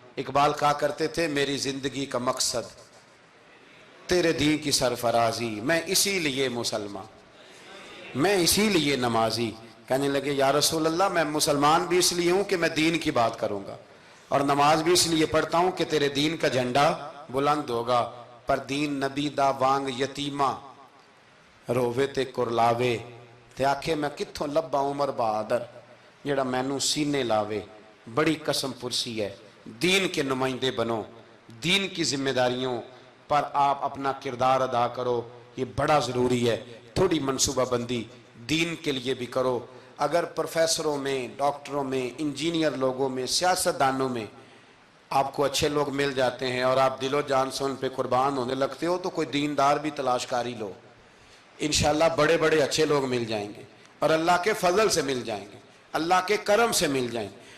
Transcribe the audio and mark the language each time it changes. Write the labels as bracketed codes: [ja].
[ur] اقبال کہا کرتے تھے میری زندگی کا مقصد تیرے دین کی سرفرازی, میں اسی لیے مسلمان, میں اسی لیے نمازی. کہنے لگے یا رسول اللہ میں مسلمان بھی اس لیے ہوں کہ میں دین کی بات کروں گا, اور نماز بھی اس لیے پڑھتا ہوں کہ تیرے دین کا جھنڈا بلند ہوگا. [pa] پر دین نبی دا وانگ یتیمہ رووے تے کرلاوے, تے آکھے میں کتھوں لبا عمر بہادر جڑا مینوں سینے لاوے. [ur] بڑی قسم پرسی ہے, دین کے نمائندے بنو, دین کی ذمہ داریوں پر آپ اپنا کردار ادا کرو, یہ بڑا ضروری ہے. تھوڑی منصوبہ بندی دین کے لیے بھی کرو. اگر پروفیسروں میں, ڈاکٹروں میں, انجینئر لوگوں میں, سیاستدانوں میں آپ کو اچھے لوگ مل جاتے ہیں اور آپ دل و جان سے ان پہ قربان ہونے لگتے ہو, تو کوئی دیندار بھی تلاش کاری لو, انشاءاللہ بڑے بڑے اچھے لوگ مل جائیں گے, اور اللہ کے فضل سے مل جائیں گے, اللہ کے کرم سے مل جائیں گے.